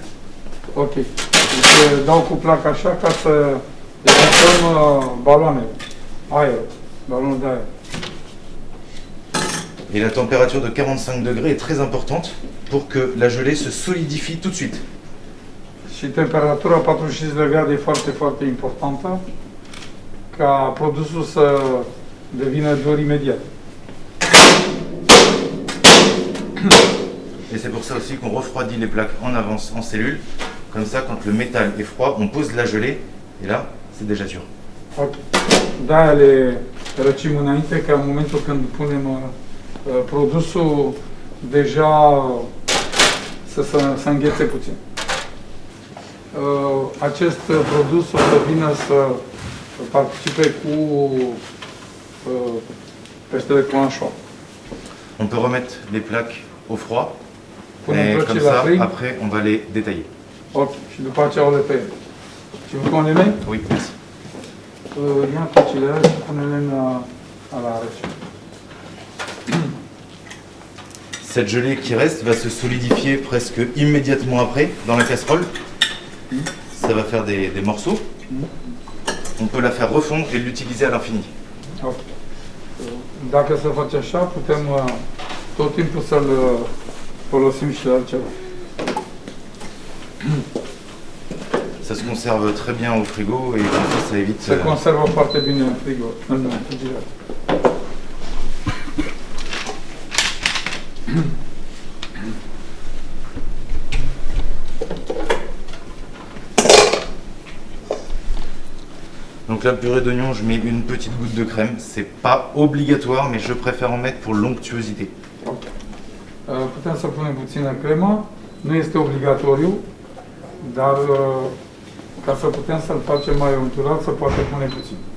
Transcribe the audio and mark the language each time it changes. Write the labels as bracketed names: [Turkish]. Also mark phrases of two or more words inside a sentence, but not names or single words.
[Romanian] Ok. Deci dau cu placa așa ca să evităm baloanele. Aer. Balonul de aer. [French] Et la température de 45 degrés est très importante pour que la gelée se solidifie tout de suite. [Romanian] Și temperatura 45 de grade e foarte, foarte importantă ca produsul să devină dur imediat. [French] Et c'est pour ça aussi qu'on refroidit les plaques en avance en cellule. Comme ça, quand le métal est froid, on pose la gelée et là, c'est déjà sûr. Ok. [Romanian] De-aia le răcim înainte, ca în momentul când punem produsul, deja să înghețe puțin. Acest produs o să vină să participe cu peștele cu anșoa. [French] On peut remettre les plaques au froid. [Romanian] Punem [French] Et comme [Romanian] plăcile la [French] ça, [Romanian] frig. [French] après, on va les détailler. [Romanian] Ok. Și după aceea o le pe ele. Și cum le mei? [French] Oui, merci. [Romanian] Ia plăcile alea și pune-le la rece. [French] Cette gelée qui reste va se solidifier presque immédiatement après dans la casserole. Ça va faire des morceaux. On peut la faire refondre et l'utiliser à l'infini. Ok. [Romanian] Dacă se face așa, putem tot timpul să-l folosim și la altceva. [French] Ça se conserve très bien au frigo et comme ça évite... [Romanian] Se conservă foarte bine în frigo, în frigider. [French] Donc la purée d'oignon, je mets une petite goutte de crème. C'est pas obligatoire, mais je préfère en mettre pour l'onctuosité. Ok. [Romanian] Putem să punem puțină cremă, nu este obligatoriu, dar ca să putem să-l facem mai unturat, să poate pune puțin.